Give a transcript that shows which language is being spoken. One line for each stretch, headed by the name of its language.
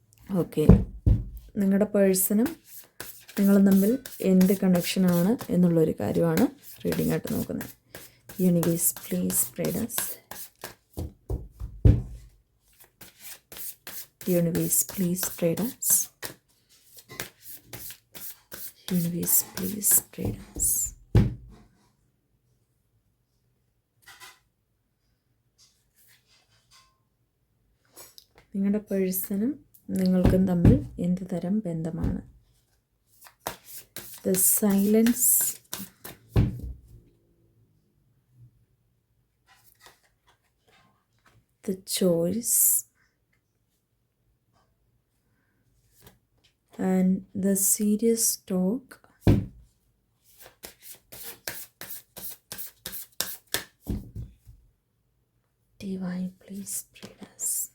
Malayalam: Okay നിങ്ങളുടെ പേഴ്സണും നിങ്ങളും തമ്മിൽ എന്ത് കണക്ഷനാണ് എന്നുള്ളൊരു കാര്യമാണ് റീഡിംഗ് ആയിട്ട് നോക്കുന്നത്.
English: Universe please guide us. Universe, please guide us. Universe, please guide us.
Malayalam: നിങ്ങളുടെ പേഴ്സണും നിങ്ങൾക്കും തമ്മിൽ എന്ത് തരം ബന്ധമാണ്?
English: The silence, the choice, and the serious talk, divine please guide us.